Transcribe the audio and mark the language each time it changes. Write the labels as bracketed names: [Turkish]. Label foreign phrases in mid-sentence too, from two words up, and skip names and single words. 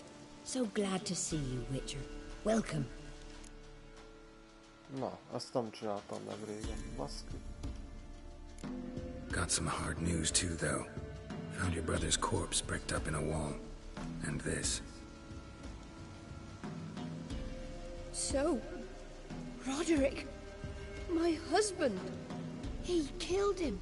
[English] So glad to see you, Witcher. Welcome. [Hungarian] Na, azt nem csináltam meg régen. Baszki. [English] Got some hard news too, though. Found your brother's corpse bricked up in a wall. And this. So, Roderick, my husband, he killed him.